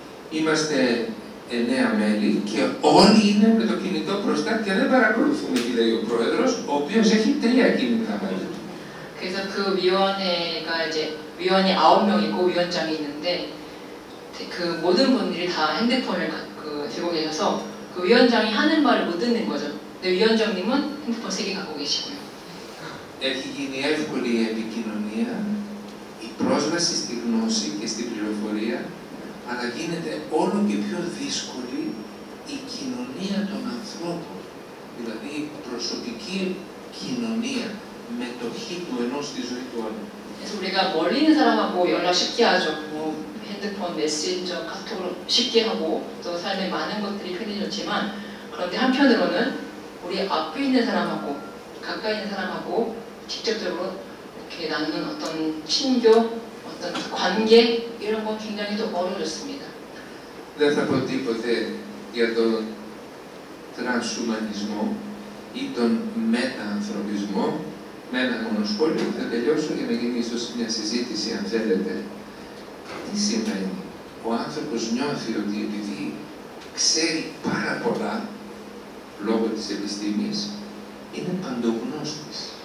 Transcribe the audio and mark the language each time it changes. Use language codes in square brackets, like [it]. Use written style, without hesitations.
[el] Είμαστε 9 μέλη και όλοι είναι με το κινητό μπροστά και δεν παρακολουθούμε τι λέει ο πρόεδρος, ο οποίος έχει 3 κινητά μέλη. [ko] 그래서 그 위원회가 이제 위원이 9명이고 위원장이 있는데 그 모든 분들이 다 핸드폰을 들고 계셔서 그 위원장이 하는 말을 못 듣는 거죠. 근데 위원장님은 핸드폰 3개 갖고 계시고요. [el] Έχει γίνει εύκολη η επικοινωνία, η πρόσβαση στη γνώση και στην πληροφορία, αλλά γίνεται όλο και πιο δύσκολη η κοινωνία των ανθρώπων, δηλαδή η προσωπική κοινωνία, μετοχή του ενός στη ζωή του άλλου. [ko] 그래서 우리가 멀리 있는 사람하고 연락 쉽게 하죠. 뭐 핸드폰, 메신저, 카톡으로 쉽게 하고 또 삶에 많은 것들이 편해졌지만 그런데 한편으로는 우리 앞에 있는 사람하고 가까이 있는 사람하고 직접적으로 이렇게 나누는 어떤 친교, 어떤 관계 이런 건 굉장히 또 어려워졌습니다. [el] Δεν θα πω τίποτε για τον τρανσουμανισμό ή τον μετανθρωπισμό. Με ένα μόνο σχόλιο που θα τελειώσω για να γίνει ίσως μια συζήτηση, αν θέλετε. Τι σημαίνει? Ο άνθρωπος νιώθει ότι επειδή ξέρει πάρα πολλά, λόγω της επιστήμης, είναι παντογνώστης.